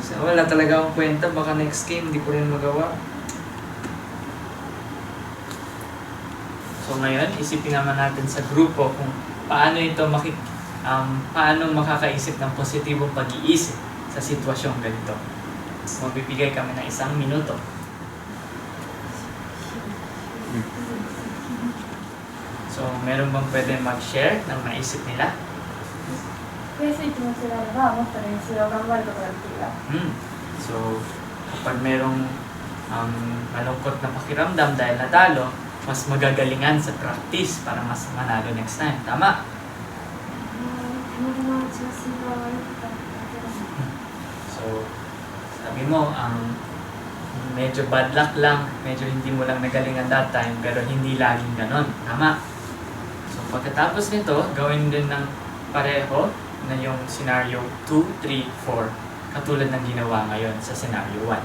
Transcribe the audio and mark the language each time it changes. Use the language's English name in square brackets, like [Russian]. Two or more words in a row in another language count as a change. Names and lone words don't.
[Filipino] Wala talaga akong kwenta. Baka [English] next game, [Filipino] hindi ko rin magawa. So, ngayon, isipin naman natin sa grupo kung paano ito paano makakaisip ng positibong pag-iisip sa sitwasyong ganito. Magbibigay kami ng 1 minuto. So, meron bang pwede mag-share ng naisip nila? [Japanese] 悔しい気持ちがあればもっと練習を頑張ることができるよ。 [Filipino] So, kapag merong malungkot na pakiramdam dahil natalo, mas magagalingan sa practice para mas manalo [English] next time. [Filipino] Tama? [Japanese] たまたま調子が悪かっただけだ。 [Filipino] So, sabi mo, medyo [English] bad luck [Filipino] lang, medyo hindi mo lang nagalingan [English] that time, [Filipino] pero hindi laging ganon. Tama? So, pagkatapos nito, gawin din ng pareho na yung scenario 2, 3, 4, katulad ng ginawa ngayon sa scenario 1.